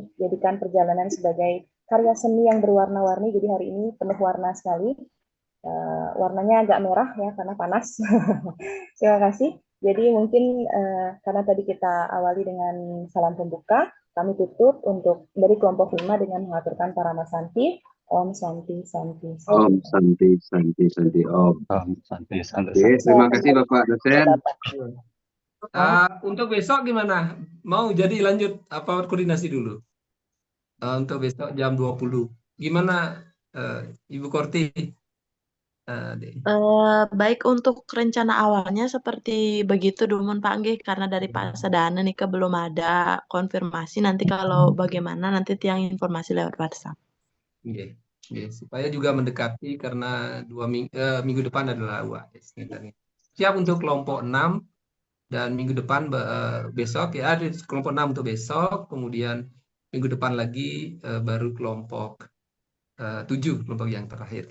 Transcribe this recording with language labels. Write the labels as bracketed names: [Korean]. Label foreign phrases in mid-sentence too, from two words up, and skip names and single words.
[Indonesian] Jadikan perjalanan sebagai karya seni yang berwarna-warni, jadi hari ini penuh warna sekali. Warnanya agak merah ya karena panas. Terima kasih. Jadi mungkin karena tadi kita awali dengan salam pembuka, kami tutup untuk dari kelompok 5 dengan mengaturkan Parama Santi. [Sanskrit] Om Santi Santi. Om Santi Santi Santi Om. Om Santi Santi. [Indonesian] Terima kasih Bapak dosen. Untuk besok gimana? Mau jadi lanjut apa koordinasi dulu? Untuk besok jam 20. Gimana Ibu Korti? Dek. Baik untuk rencana awalnya seperti begitu Dumun Pak Nggih, karena dari Pak Sedana nih belum ada konfirmasi, nanti kalau bagaimana nanti tiang informasi lewat WhatsApp. [Balinese] Nggih, nggih. [Indonesian] Supaya juga mendekati karena minggu depan adalah UAS. Siap untuk kelompok 6 dan minggu depan besok ya, ada kelompok 6 untuk besok, kemudian minggu depan lagi baru kelompok 7, kelompok yang terakhir.